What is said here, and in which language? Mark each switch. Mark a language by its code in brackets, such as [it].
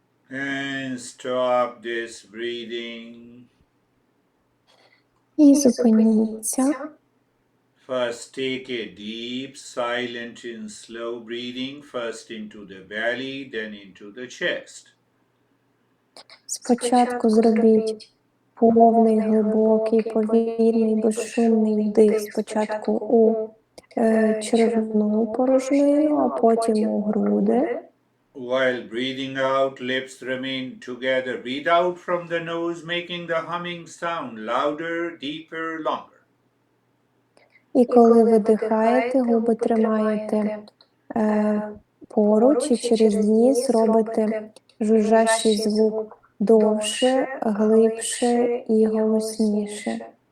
[en] And stop this breathing. [uk] І зупиніться. [en] First, take a deep, silent, and slow breathing, first into the belly, then into the chest. [uk] Спочатку зробіть повний, глибокий, повільний, безшумний вдих спочатку у черевну порожнину, а потім у груди. [en] While breathing out, lips remain together. Breathe out from the nose, making the humming sound louder, deeper, longer. [uk] І коли видихаєте, губи тримаєте поруч і через ніс робите жужжащий звук довше, глибше і голосніше.